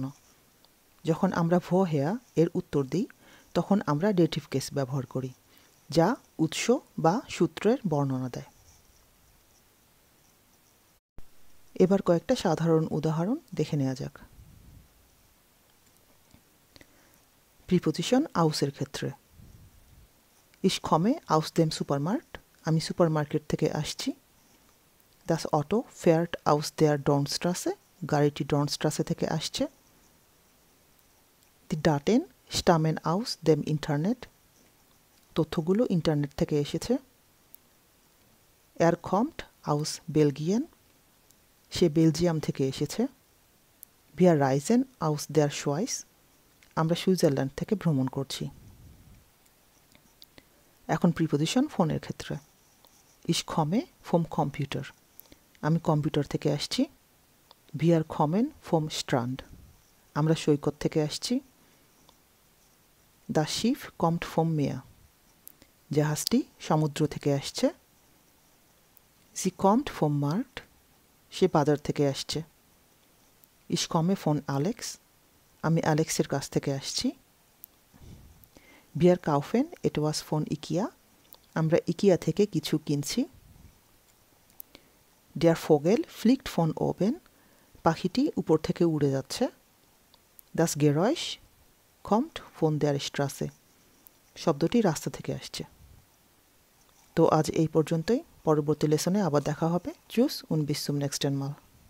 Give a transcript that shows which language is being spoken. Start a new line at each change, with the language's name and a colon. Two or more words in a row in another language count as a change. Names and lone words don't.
Bangla: যখন আমরা woher এর উত্তর দিই তখন আমরা ডেটিভ কেস ব্যবহার করি, যা উৎস বা সূত্রের বর্ণনা দেয়। এবার কয়েকটা সাধারণ উদাহরণ দেখে নেওয়া যাক। প্রিপোজিশন ausের ক্ষেত্রে
German: Ich komme aus dem Supermarkt,
Bangla: আমি সুপারমার্কেট থেকে আসছি।
German: Das Auto fährt aus der Dornstraße,
Bangla: গাড়িটি ডর্নস্ট্রাসে থেকে আসছে।
German: Die Daten stammen aus dem Internet,
Bangla: তথ্যগুলো ইন্টারনেট থেকে এসেছে।
German: Er kommt aus Belgien,
Bangla: সে বেলজিয়াম থেকে এসেছে।
German: Wir reisen aus der Schweiz,
Bangla: আমরা সুইজারল্যান্ড থেকে ভ্রমণ করছি। এখন প্রিপোজিশন ফোনের ক্ষেত্রে
German: Ich komme vom Computer,
Bangla: আমি কম্পিউটার থেকে আসছি।
German: Wir kommen vom Strand,
Bangla: আমরা সৈকত থেকে আসছি।
German: Das Schiff kommt vom Meer,
Bangla: জাহাজটি সমুদ্র থেকে আসছে।
German: Sie kommt vom Markt,
Bangla: সে বাজার থেকে আসছে।
German: Ich komme von Alex,
Bangla: আমি অ্যালেক্সের কাছ থেকে আসছি।
German: Wir kaufen etwas von IKEA,
Bangla: আমরা ইকিয়া থেকে কিছু কিনছি।
German: Der Vogel fliegt von oben,
Bangla: পাখিটি উপর থেকে উড়ে যাচ্ছে।
German: Das Geräusch kommt von der Straße,
Bangla: শব্দটি রাস্তা থেকে আসছে। তো আজ এই পর্যন্তই, পরবর্তী লেসনে আবার দেখা হবে।
German: Tschüss und bis zum nächsten Mal.